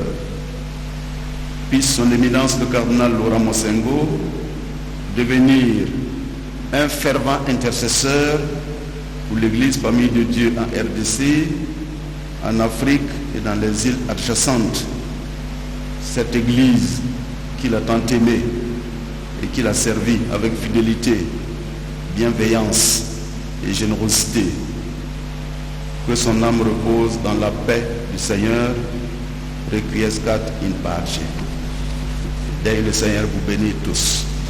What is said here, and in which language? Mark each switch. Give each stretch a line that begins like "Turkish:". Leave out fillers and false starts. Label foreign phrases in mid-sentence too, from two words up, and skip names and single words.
French: Puisse son éminence le cardinal Laurent Mosengo devenir un fervent intercesseur pour l'Église Famille de Dieu en RDC, en Afrique et dans les îles adjacentes. Cette Église qu'il a tant aimée et qu'il a servi avec fidélité, bienveillance et générosité. Que son âme repose dans la paix du Seigneur.
Latin: Requiescat in pace.
French: Dès le Seigneur vous bénit tous.